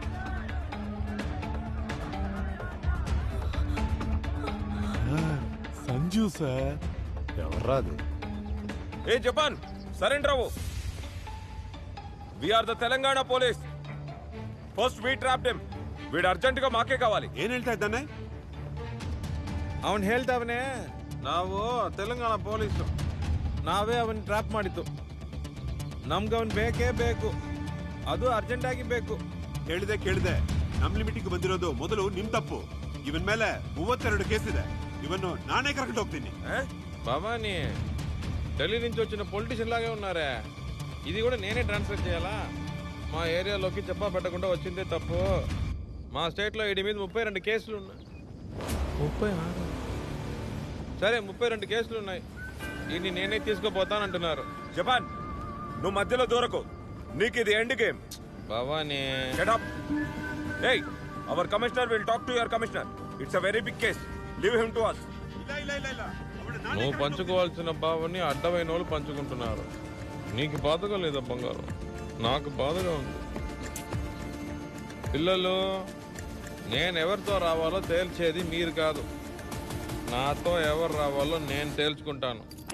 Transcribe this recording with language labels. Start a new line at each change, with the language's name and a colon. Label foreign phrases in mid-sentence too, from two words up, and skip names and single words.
Telugu: సంజు సార్. ఎవర్రాదు? ఏ జపాన్, సరెండర్ అవ్వు.
English: we are the Telangana police. first we trapped him.
Telugu: వీడు అర్జెంట్ గా మాకే కావాలి.
Kannada: ఏం ಹೇಳ್ತಾ ಇದ್ದಾನೆ? ಅವನ್ ಹೇಳ್ತಾವನೆ, ನಾವು ತೆಲಂಗಾಣ ಪೊಲೀಸು, ನಾವೇ ಅವನ್ ಟ್ರ್ಯಾಪ್ ಮಾಡಿದ್ದು. ನಮ್ಗೆ ಅವನ್ ಬೇಕೇ ಬೇಕು, ಅದು ಅರ್ಜೆಂಟ್ ಆಗಿ ಬೇಕು. ಕೇಳಿದೆ. ನಮ್ ಲಿಮಿಟಿಗೆ ಬಂದಿರೋದು ಮೊದಲು ನಿಮ್ ತಪ್ಪು. ಇವನ್ ಮೇಲೆ 32 ಕೇಸ್ ಇದೆ. ಇವನ್ನು ನಾನೇ ಕರೆಕ್ಟ್ ಹೋಗ್ತೀನಿ.
Telugu: భవానీ, ఢిల్లీ నుంచి వచ్చిన పొలిటీషియన్ లాగే ఉన్నారే. ఇది కూడా నేనే ట్రాన్స్ఫర్ చేయాలా? మా ఏరియాలోకి చెప్పా పెట్టకుండా వచ్చిందే తప్పు. మా స్టేట్లో వీడి మీద 32 కేసులు ఉన్నాయి. 36? సరే, 32 కేసులు ఉన్నాయి. దీన్ని నేనే తీసుకుపోతానంటున్నారు. జపాన్, నువ్వు మధ్యలో దూరకు. నీకు ఇది
English: end game.
Telugu: భవానీ,
English: Get up. Hey, our commissioner will talk to your commissioner. It's a very big case. Leave him to us.
Kannada: ಇಲ್ಲ.
Telugu: నువ్వు పంచుకోవాల్సిన భావాన్ని అడ్డమైన వాళ్ళు పంచుకుంటున్నారు. నీకు బాధగా లేదా బంగారం? నాకు బాధగా ఉంది. పిల్లలు, నేను ఎవరితో రావాలో తేల్చేది మీరు కాదు. నాతో ఎవరు రావాలో నేను తేల్చుకుంటాను.